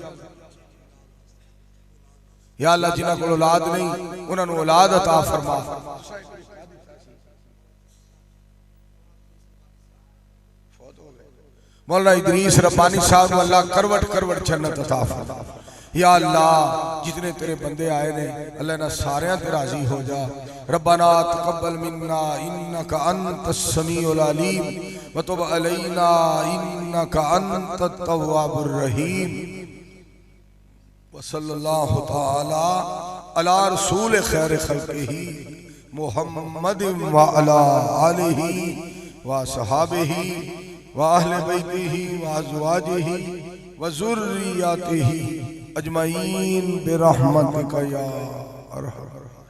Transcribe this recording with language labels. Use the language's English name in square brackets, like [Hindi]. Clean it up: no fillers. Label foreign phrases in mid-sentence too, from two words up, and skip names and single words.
[Punjabi] یا اللہ جنہاں کول اولاد نہیں اوہناں نوں اولاد عطا فرما. مولانا ادریس ربانی صاحب اللہ کروٹ کروٹ جنت عطا فرما. یا اللہ جتنے تیرے بندے آئے نے اللہ نا ساریاں تے راضی ہو جا. [Arabic] ربنا تقبل منا إنك أنت السميع العليم وتب علينا إنك أنت التواب الرحيم. وصلى الله تعالى على رسول خير خلقه محمد وعلى آله وصحبه وأهل بيته وأزواجه وذريته أجمعين برحمتك يا أرحم.